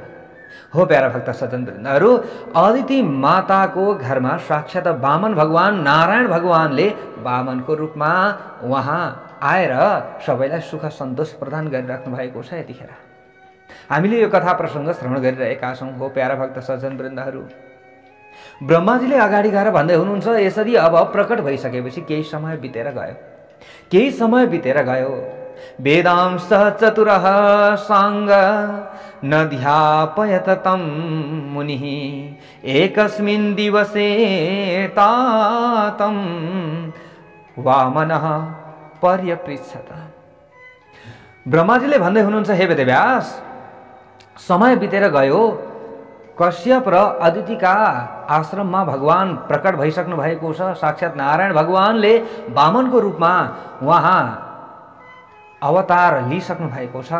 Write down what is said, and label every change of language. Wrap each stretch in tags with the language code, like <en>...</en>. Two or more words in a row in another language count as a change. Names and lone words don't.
<ne>हो प्यारा भक्त सज्जनवृन्दहरू, अदिति माताको घरमा साक्षात वामन भगवान नारायण भगवानले वामनको रूपमा उहाँ आएर सबैलाई सुख सन्तोष प्रदान गरिराख्नु भएको छ। यतिखेर हामीले यो कथा प्रसङ्ग श्रवण गरिरहेका छौँ। हो प्यारा भक्त सज्जनवृन्दहरू, ब्रह्माजीले अगाडि गएर भन्दै हुनुहुन्छ, यसरी अब प्रकट भइसकेपछि केही समय बितेर गयो,</ne> <sa>वेदांश चतुरः साङ्ग नध्यापयत तं मुनिः एकस्मिन् दिवसे तातं वामनः पर्यपृच्छत।</sa> <ne>ब्रह्माजीले भन्दै हुनुहुन्छ, हे वेदव्यास, समय बितेर गयो, कश्यप र अदितिका आश्रममा भगवान प्रकट भइसक्नु भएको छ। साक्षात नारायण भगवानले वामनको रूपमा उहाँ अवतार लिइसक्नु भएको छ।</ne>